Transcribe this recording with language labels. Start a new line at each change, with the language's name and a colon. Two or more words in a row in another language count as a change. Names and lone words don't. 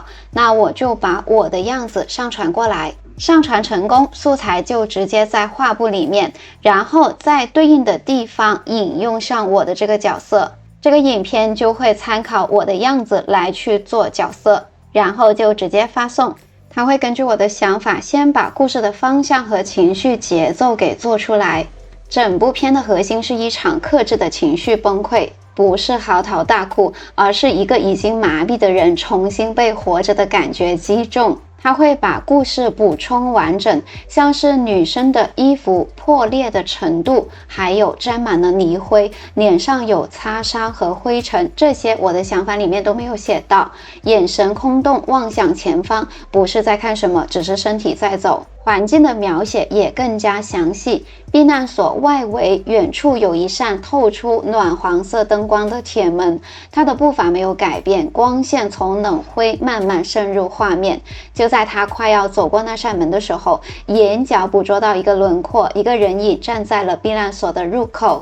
Chinese: 那我就把我的樣子上傳過來。上傳成功，素材就直接在畫布裡面，然後在對應的地方引用上我的這個角色，這個影片就會參考我的樣子來去做角色，然後就直接發送。它會根據我的想法，先把故事的方向和情緒節奏給做出來。整部片的核心是一場克制的情緒崩潰，不是嚎啕大哭，而是一個已經麻痹的人重新被活着的感覺擊中。他會把故事補充完整，像是女生的衣服破裂的程度，還有沾滿了泥灰，臉上有擦傷和灰塵，這些我的想法裡面都沒有寫到。眼神空洞，望向前方，不是在看什麼，只是身體在走。環境的描寫也更加詳細，避難所外圍遠處有一扇透出暖黃色燈光的鐵門，他的步伐沒有改變，光線從冷灰慢慢滲入畫面。就在他快要走過那扇門的時候，眼角捕捉到一個輪廓，一個人影站在了避難所的入口。